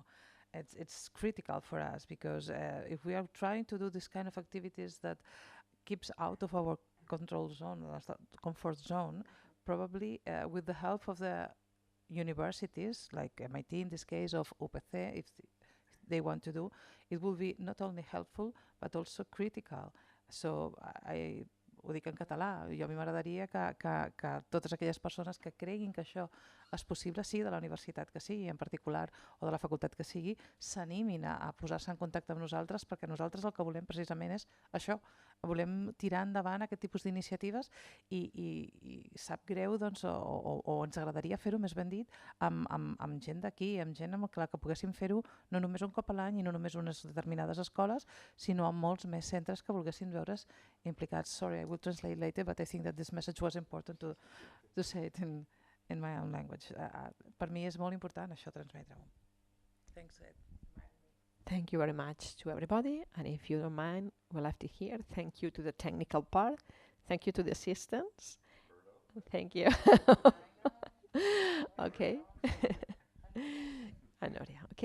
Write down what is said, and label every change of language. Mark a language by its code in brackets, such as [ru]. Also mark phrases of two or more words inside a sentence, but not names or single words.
[en] It's critical for us because if we are trying to do this kind of activities that keeps out of our control zone, comfort zone, probably with the help of the universities, like MIT in this case, of UPC, if they want to do, it will be not only helpful, but also critical. [ca] So ho dic en català, jo a mi m'agradaria que totes aquelles persones que creguin que això és possible, sigui de la universitat que sigui, en particular, o de la facultat que sigui, s'animin a posar-se en contacte amb nosaltres, perquè nosaltres el que volem precisament és això, volem tirar endavant aquest tipus d'iniciatives i sap greu, doncs, o ens agradaria fer-ho, més ben dit, amb gent d'aquí, amb gent amb la que poguéssim fer-ho no només un cop a l'any i no només unes determinades escoles, sinó amb molts més centres que volguessin veure's implicats. [en] Sorry, I will translate later, but I think that this message was important to say it in my own language. [ca] Per mi és molt important això transmetre-ho. [en] Thanks, Ed. Thank you very much to everybody. And if you don't mind, we'll have to hear. Thank you to the technical part. Thank you to the assistants. Thank you. Okay. Okay.